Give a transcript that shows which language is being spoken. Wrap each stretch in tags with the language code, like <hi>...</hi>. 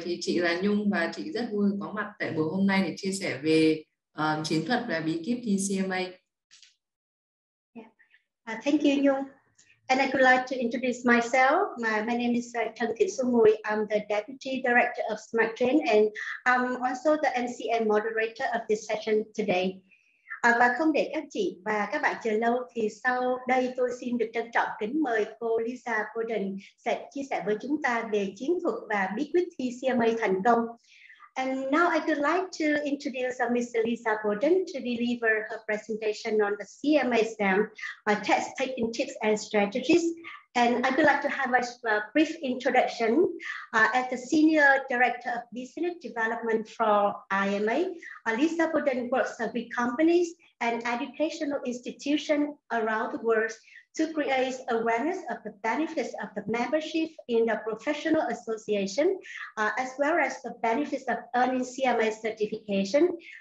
<vi>Thì chị là Nhung và chị rất vui có mặt tại buổi hôm nay để chia sẻ về chiến thuật và bí kíp thi CMA.</vi> <en>Thank you, Nhung. And I would like to introduce myself. My name is Trần Thị Xuân Mùi. I'm the Deputy Director of Smart Train, and I'm also the MC and moderator of this session today.</en> <vi>Và không để các chị và các bạn chờ lâu, thì sau đây tôi xin được trân trọng kính mời cô Lisa Bowden sẽ chia sẻ với chúng ta về chiến thuật và bí quyết thi CMA thành công.</vi> <en>And now I would like to introduce Ms. Lisa Bowden to deliver her presentation on the CMA exam, test taking tips and strategies. And I would like to have a brief introduction. As the Senior Director of Business Development for IMA, Lisa Bowden works with companies and educational institutions around the world to create awareness of the benefits of the membership in the professional association, as well as the benefits of earning CMA certification.</en>